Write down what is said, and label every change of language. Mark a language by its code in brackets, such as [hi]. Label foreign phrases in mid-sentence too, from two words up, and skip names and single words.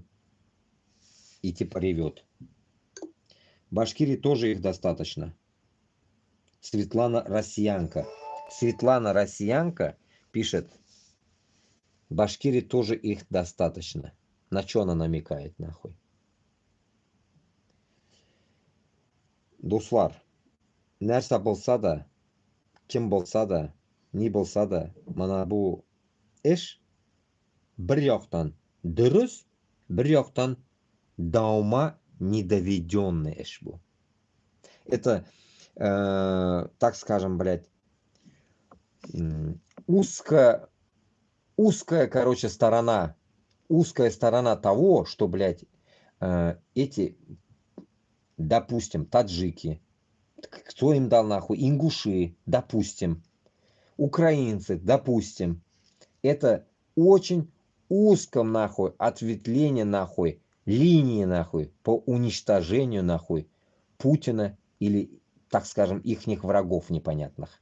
[ru] И типа ревет. Башкирии тоже их достаточно. Светлана Россиянка. Светлана Россиянка пишет. Башкирии тоже их достаточно. На что она намекает, нахуй? [tt] Дуслар. Нәрсә булса да, кем булса да, ни булса да, мана бу эш бер яктан дөрес, бер яктан даума недоведенный эш бу. [ru] Это, так скажем, блядь, узкая, короче, сторона, узкая сторона того, что, блядь, эти, допустим, таджики, кто им дал нахуй, ингуши, допустим, украинцы, допустим, это очень узком нахуй ответвление нахуй, линии нахуй по уничтожению нахуй Путина или, так скажем, ихних врагов непонятных.